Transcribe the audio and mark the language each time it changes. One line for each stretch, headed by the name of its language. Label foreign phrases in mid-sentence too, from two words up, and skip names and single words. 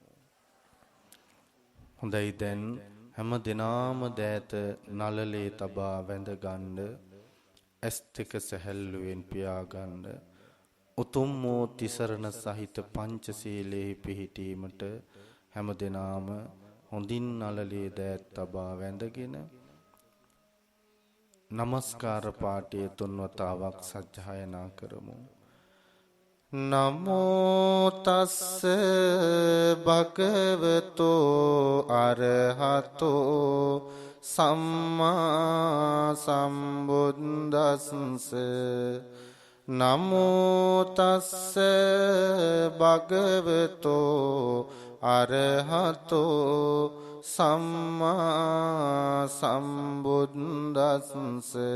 Sinhala: හොඳයි, දැන් හැම දිනාම දෑත නළලේ තබා වැඳගන්න, ඇස් දෙක සැහැල්ලුවෙන් පියාගන්න, උතුම් වූ තිසරණ සහිත පංචශීලයේ පිහිටීමට හැම දිනාම හොඳින් නළලේ දෑත් තබා වැඳගෙන නමස්කාර පාඨය තුන්වතාවක් සජ්ජායනා කරමු.
Pali: නමෝ තස්ස භගවතෝ අරහතෝ සම්මා සම්බුද්දස්ස. නමෝ තස්ස භගවතෝ අරහතෝ සම්මා සම්බුද්දස්ස.